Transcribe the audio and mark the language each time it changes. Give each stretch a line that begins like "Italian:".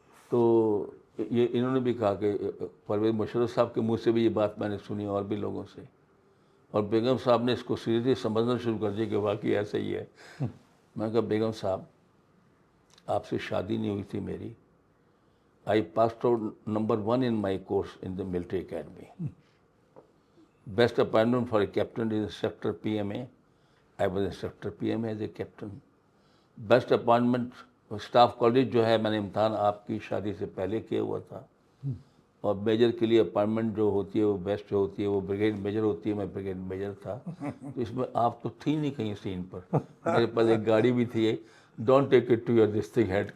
Urdu: تو یہ انہوں نے بھی کہا کہ پرویز مشرف صاحب کے منہ سے بھی یہ بات میں نے سنی اور بھی لوگوں سے, اور بیگم صاحب نے اس کو سیریسلی سمجھنا شروع کر دیا کہ واقعی ایسا ہی ہے. میں کہا بیگم صاحب آپ سے شادی نہیں ہوئی تھی میری.
English: I passed out number 1 in my course in the military academy. Best appointment for a captain is instructor PMA. I was instructor PMA as a captain.
Urdu: Best appointment staff college جو ہے میں نے امتحان آپ کی شادی سے پہلے کیا ہوا تھا, اور میجر کے لیے اپائنٹمنٹ جو ہوتی ہے وہ بیسٹ جو ہوتی ہے وہ بریگیڈ میجر ہوتی ہے, میں بریگیڈ میجر تھا. تو اس میں آپ تو تھی نہیں کہیں سین پر. میرے پاس ایک گاڑی بھی تھی,
English: Don't take it to your this thing head.